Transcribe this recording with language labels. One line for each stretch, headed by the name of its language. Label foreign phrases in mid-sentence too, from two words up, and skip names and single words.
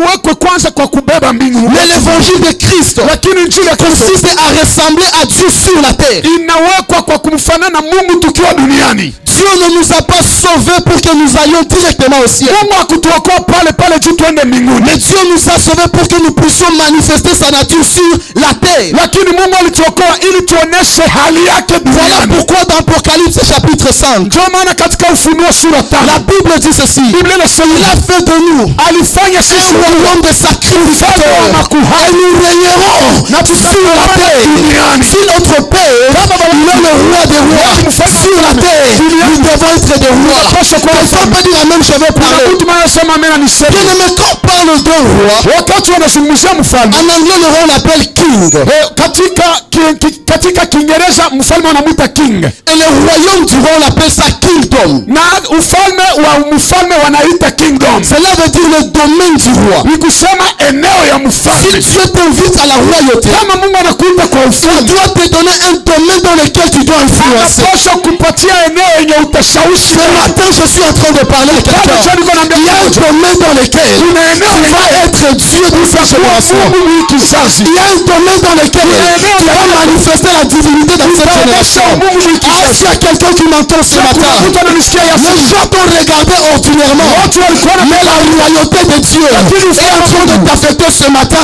French: Mais l'évangile de Christ consiste à ressembler à Dieu sur la terre. Dieu ne nous a pas sauvés pour que nous allions directement au ciel. Mais Dieu nous a sauvés pour que nous puissions manifester sa nature sur la terre.
Swahili: Mungu alituokoa ili tuoneshe hali yake
French: Voilà
Swahili: duniani.
French: pourquoi dans Apocalypse chapitre 5,
Swahili: Ndio maana katika Ufunuo sura
French: la 5 Bible dit ceci.
Swahili: Biblia inasema
French: Il a fait de nous
Swahili: alifanya
French: un
Swahili: sisi
French: royaume de sacrificateurs. Et nous régnerons sur la terre. Si notre Père est le roi des rois sur la terre, nous devons être des rois. Quelqu'un peut dire Amen, je vais parler.
Swahili: mtu anasema amena niseme.
French: Bien aimé, quand on parle d'un roi,
Swahili: Wakati wanazungumzia mfalme
French: en anglais le roi on l'appelle king.
Swahili: Katika Kiingereza mfalme wanamuita king.
French: Et le royaume du roi on l'appelle ça kingdom.
Swahili: Na ufalme wa mfalme wanaita kingdom.
French: Cela veut dire le domaine du roi.
Swahili: Ni kusema eneo ya
French: Si
Swahili: mfalme.
French: Dieu t'invite à la royauté,
Swahili: Kama Mungu anakuita kwa
French: il
Swahili: ufalme,
French: doit te donner un domaine dans lequel tu dois influencer.
Swahili: anapaswa kupatia eneo yenye utashawishi.
French: Ce matin, je suis en train de parler à quelqu'un. Il y a un domaine dans lequel tu vas être Dieu de cette génération. Il y a un domaine dans lequel tu vas manifester la divinité dans cette génération. Ah, s'il y a quelqu'un qui m'entend ce matin, les gens t'ont regardé ordinairement, mais la royauté de Dieu est en train de t'affecter ce matin.